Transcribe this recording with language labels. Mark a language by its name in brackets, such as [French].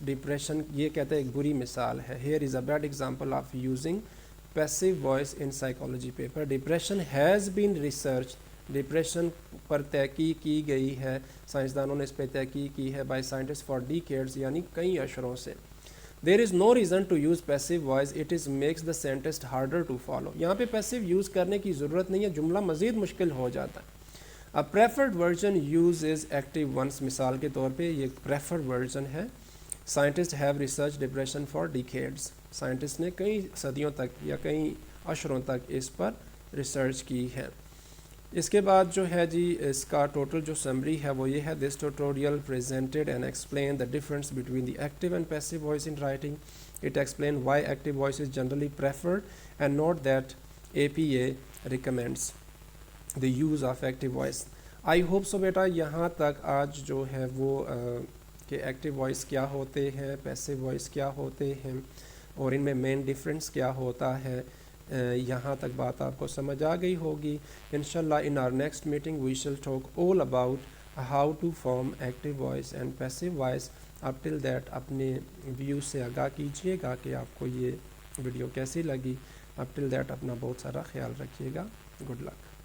[Urdu] Depression یہ کہتے ہیں ایک بری مثال ہے. [English] Here is a bad example of using passive voice in psychology paper. Depression has been researched. [Urdu] Depression پر تحقیق کی گئی ہے، سائنسدانوں نے اس پہ تحقیق کی ہے [English] by scientist for decades [Urdu] یعنی کئی اشروں سے. [English] There is no reason to use passive voice, it is makes the sentence harder to follow. [Urdu] یہاں پہ پیسو یوز کرنے کی ضرورت نہیں ہے، جملہ مزید مشکل ہو جاتا ہے. [English] A preferred version uses active ones. [Urdu] مثال کے طور پہ یہ preferred version ہے. [English] Scientists have researched depression for decades. [Urdu] Scientist نے کئی صدیوں تک یا کئی عشروں تک اس پر ریسرچ کی ہے. اس کے بعد جو ہے جی اس کا ٹوٹل جو سمری ہے وہ یہ ہے. [English] This tutorial presented and explained the difference between the active and passive voice in writing. It explained why active voice is generally preferred and note that APA recommends the use of active voice. I hope so [Urdu] بیٹا یہاں تک آج جو ہے وہ کہ active voice کیا ہوتے ہیں، پیسو وائس کیا ہوتے ہیں اور ان میں مین ڈفرینس کیا ہوتا ہے، یہاں تک بات آپ کو سمجھ آ گئی ہوگی. [English] انشاءاللہ in our next meeting we shall talk all about how to form active voice and passive voice. up till that [Urdu] اپنے ویو سے آگاہ کیجئے گا کہ آپ کو یہ ویڈیو کیسی لگی. up till that اپنا بہت سارا خیال رکھیے گا. [English] Good luck.